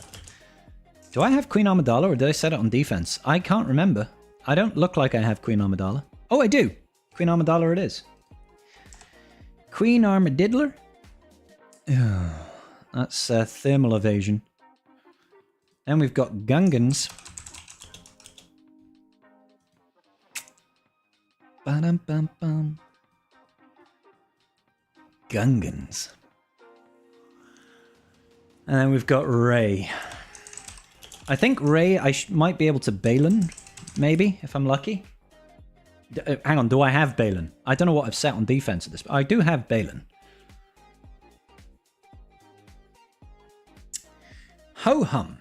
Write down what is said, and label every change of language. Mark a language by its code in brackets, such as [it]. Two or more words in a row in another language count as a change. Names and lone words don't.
[en] Do I have Queen Amidala or did I set it on defense? I can't remember. I don't look like I have Queen Amidala. Oh, I do. Queen Amidala it is. Queen Armadillar. That's thermal evasion. Then we've got Gungans. Ba-dum-bum-bum. Gungans. And then we've got Rey. I think Rey, I might be able to Balin, maybe, if I'm lucky. Hang on, do I have Balin? I don't know what I've set on defense at this, but I do have Balin. Ho-hum.